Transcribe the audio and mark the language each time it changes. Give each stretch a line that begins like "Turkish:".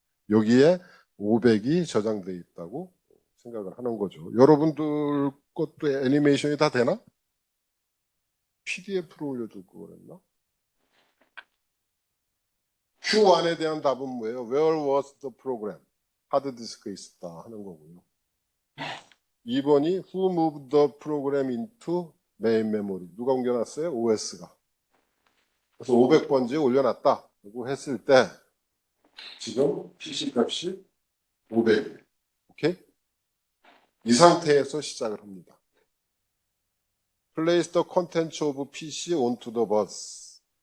Korean: 여기에 500이 저장되어 있다고 생각을 하는 거죠. 여러분들 것도 애니메이션이 다 되나? PDF로 올려줄 거 그랬나? Q1에 대한 답은 뭐예요?
English: Where was the program?
Korean: 하드디스크에 있었다 하는 거고요. 2번이
English: Who moved the program into main memory?
Korean: 누가 옮겨놨어요? OS가. 그래서 500번지에 올려놨다. 라고 했을 때 지금 PC 값이 500이에요. 오케이? 이 상태에서 시작을 합니다.
English: Place the contents of PC onto the bus.